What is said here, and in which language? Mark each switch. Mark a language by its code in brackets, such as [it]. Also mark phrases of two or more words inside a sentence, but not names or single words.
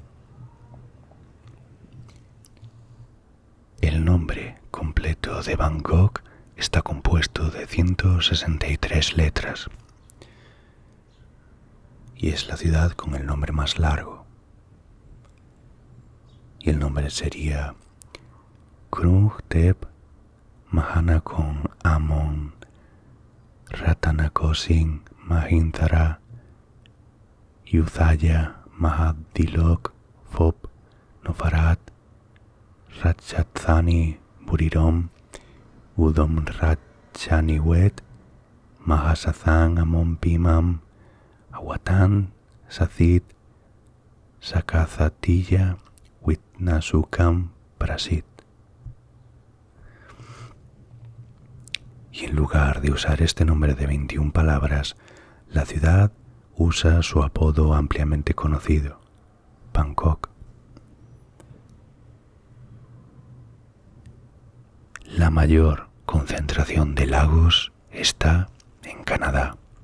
[es] El nombre completo de Bangkok está compuesto de 163 letras y es la ciudad con el nombre más largo. Y el nombre sería Krung Thep Mahanakhon Amon Ratanakosin Mahintara Yudhaya Mahadilok Phop Nofarat Ratchathani Burirom Udom Ratchaniwet Mahasathan Amon Pimam Awatan Sathit Sakazatilla Witnasukam Prasit. Y en lugar de usar este nombre de 21 palabras, la ciudad usa su apodo ampliamente conocido, Bangkok. La mayor concentración de lagos está en Canadá.